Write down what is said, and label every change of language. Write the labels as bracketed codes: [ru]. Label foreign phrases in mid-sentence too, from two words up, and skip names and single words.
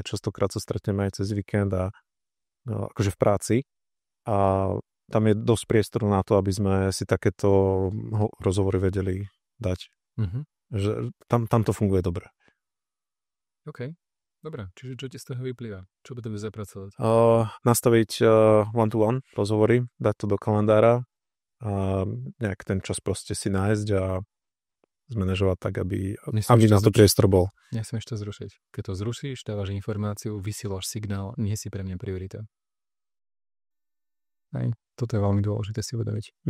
[sk] Častokrát sa stretneme aj cez víkend a akože v práci a tam je dosť priestoru na to, aby sme si takéto rozhovory vedeli dať. Že tam to funguje dobre. OK, dobre. Čiže čo ti z toho vyplýva? Čo by to by zapracovať? Nastaviť one-to-one rozhovory, dať to do kalendára a nejak ten čas proste si nájsť a zmanéžovať tak, aby na to priestor bol. Nesmieš to zrušiť. Keď to zrušíš, dávaš informáciu, vysielaš signál, nie si pre mňa priorita. Hej, toto je veľmi dôležité si uvedomiť.